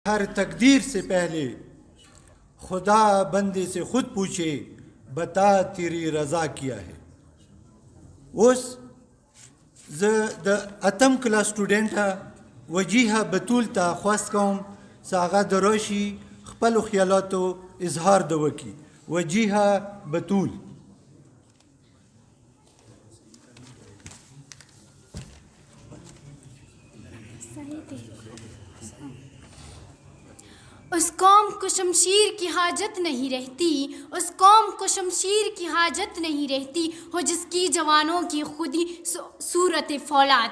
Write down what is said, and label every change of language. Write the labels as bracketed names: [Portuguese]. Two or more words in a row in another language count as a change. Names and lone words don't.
[Urdu] ہر تقدیر سے پہلے خدا بندے سے خود پوچھے بتا تیری رضا کیا ہے. [Pashto] اوس زه د اتم کلاس سټوډنټ وجیهه بتول ته خواست کوم چې هغه د راشي خپلو خیالاتو اظهار د وکړي. وجیهه بتول. [Urdu] اس قوم کو شمشیر کی حاجت نہیں رہتی، اس قوم کو شمشیر کی حاجت نہیں رہتی، ہو جس کی جوانوں کی خودی صورت فولاد.